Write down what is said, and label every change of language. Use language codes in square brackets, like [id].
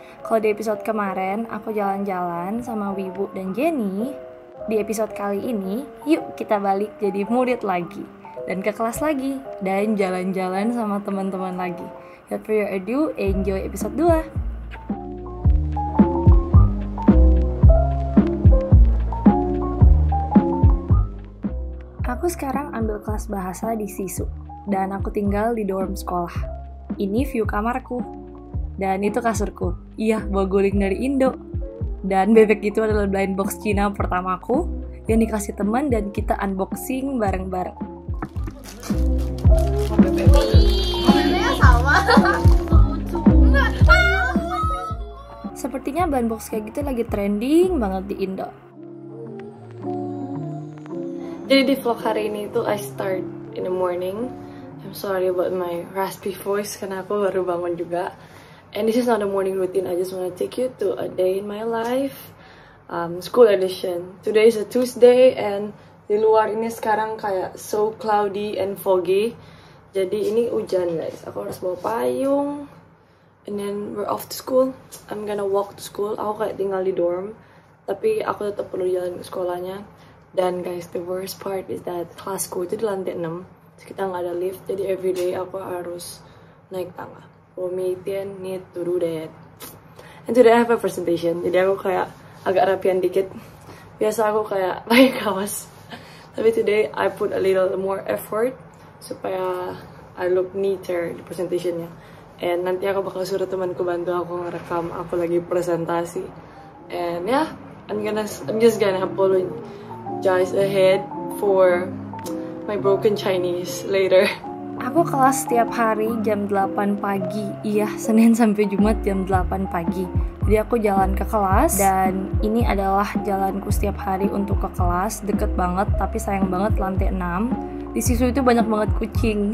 [id] Kalau di episode kemarin aku jalan-jalan sama Wibu dan Jenny, di episode kali ini yuk kita balik jadi murid lagi dan ke kelas lagi dan jalan-jalan sama teman-teman lagi. [en] Without further ado, enjoy episode 2. [id] Aku sekarang ambil kelas bahasa di Sisu dan aku tinggal di dorm sekolah. Ini view kamarku dan itu kasurku. Iya, bawa guling dari Indo. Dan bebek itu adalah blind box Cina pertamaku yang dikasih teman dan kita unboxing bareng-bareng. Bebeknya sama. Sepertinya blind box kayak gitu lagi trending banget di Indo. Jadi di vlog hari ini itu [en] I start in the morning. I'm sorry about my raspy voice [id] karena aku baru bangun juga. [en] And this is not a morning routine. I just want to take you to a day in my life. School edition. Today is a Tuesday and [id] di luar ini sekarang kayak [en] so cloudy and foggy. [id] Jadi ini hujan guys. Aku harus bawa payung. [en] And then we're off to school. I'm gonna walk to school. [id] Aku kayak tinggal di dorm. Tapi aku tetap perlu jalan ke sekolahnya. Dan guys, [en] the worst part is that [id] kelasku itu di lantai 6. Terus kita nggak ada lift, jadi everyday aku harus naik tangga. [zh] 我每天 [en] need to do that. And today I have a presentation, [id] jadi aku kayak agak rapian dikit. Biasa aku kayak pakai kaos. Tapi [en] today I put a little more effort [id] supaya [en] I look neater [id] di presentationnya. And nanti aku bakal suruh temanku bantu aku ngerekam aku lagi presentasi. [en] And yeah, I'm just gonna apologize ahead for my broken Chinese later. [id] Aku kelas setiap hari jam 8 pagi. Iya, Senin sampai Jumat jam 8 pagi. Jadi aku jalan ke kelas dan ini adalah jalanku setiap hari untuk ke kelas. Deket banget, tapi sayang banget lantai 6. Di Sisu itu banyak banget kucing.